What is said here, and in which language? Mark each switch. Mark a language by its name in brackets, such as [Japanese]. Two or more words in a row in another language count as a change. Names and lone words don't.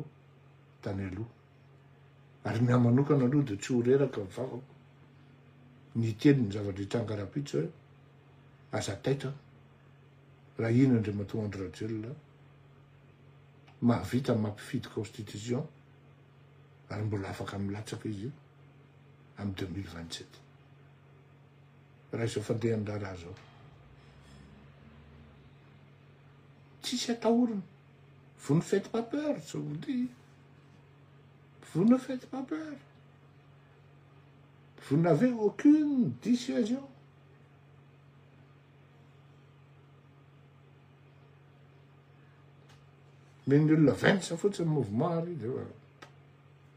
[Malagasy] tany aloha ary ny amanokana aloha dia tsy ho reraka mivavako ny teny ny zavatra hitrangarapitso hoe aza taitra raha ino Andriamatoa Andry Rajoelina mahavita mampifidy constitution ary mbola afaka milatsaka izy amin'ny 2027 raha izao fandehan'ny raha zao tsisy atahorana. [French] Vous ne faites pas peur, je vous dis. Vous ne faites pas peur. Vous n'avez aucune dissuasion. Mais le 20, ça faut ce mouvement.